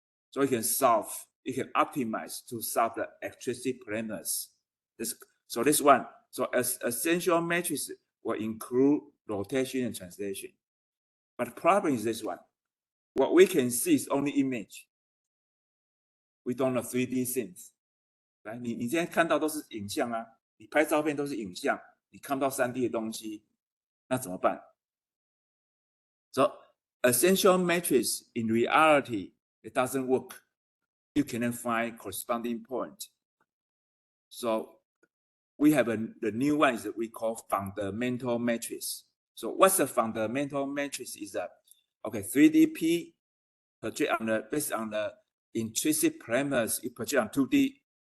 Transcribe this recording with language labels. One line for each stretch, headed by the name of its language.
English: So you can optimize to solve the eccentric parameters. This one, so as essential matrix will include rotation and translation. But the problem is this one. What we can see is only image. We don't know 3D things.
Chinese: 来，你现在看到都是影像啊，你拍照片都是影像，你看不到3D 的东西，那怎么办？
English: So essential matrix in reality it doesn't work. You cannot find corresponding point. So we have the new one is that we call fundamental matrix. So what's the fundamental matrix? Is that okay? 3DP project based on the intrinsic parameters you project on 2D.